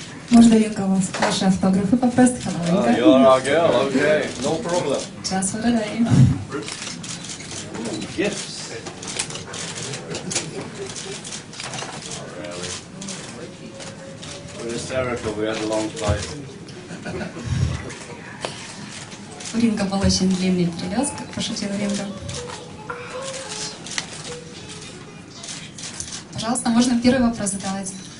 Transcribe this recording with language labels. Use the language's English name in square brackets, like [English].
[Russian] Можно Ринго ваши автографы попросить? [English] Oh, you're our girl, okay, no problem. Just for today. Gifts. Oh, really? We're hysterical, we had a long flight. [Russian] У Ринго был очень длинный перелет, как пошутил Ринго. Пожалуйста, можно первый вопрос задавать.